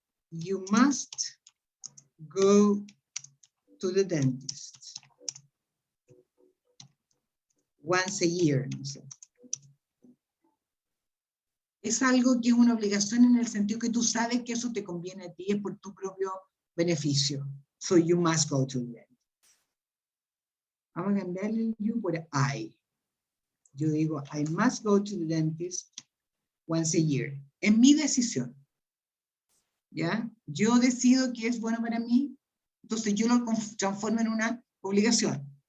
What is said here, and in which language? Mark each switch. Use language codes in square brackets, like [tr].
[en] You must go to the dentist once a year, [es] no sé. Es algo que es una obligación en el sentido que tú sabes que eso te conviene a ti, es por tu propio beneficio. [en] So you must go to the dentist. [es] Vamos a cambiarle el you por I. Yo digo, [en] I must go to the dentist once a year. [es] Es mi decisión. ¿Ya? Yo decido que es bueno para mí, entonces yo lo transformo en una obligación.